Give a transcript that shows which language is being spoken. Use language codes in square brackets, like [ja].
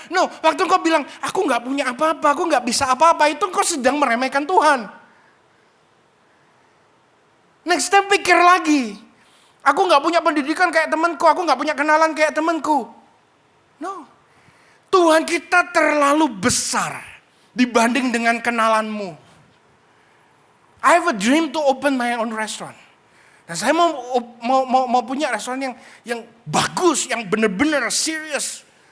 [id] No, waktu engkau bilang, aku gak punya apa-apa, aku gak bisa apa-apa, itu engkau sedang meremehkan Tuhan. [en] Next time [id] pikir lagi, aku gak punya pendidikan kayak temanku, aku gak punya kenalan kayak temanku. No, Tuhan kita terlalu besar dibanding dengan kenalanmu. [en] I have a dream to open my own restaurant. [id] Dan saya mau punya restoran yang bagus, yang benar-benar serius.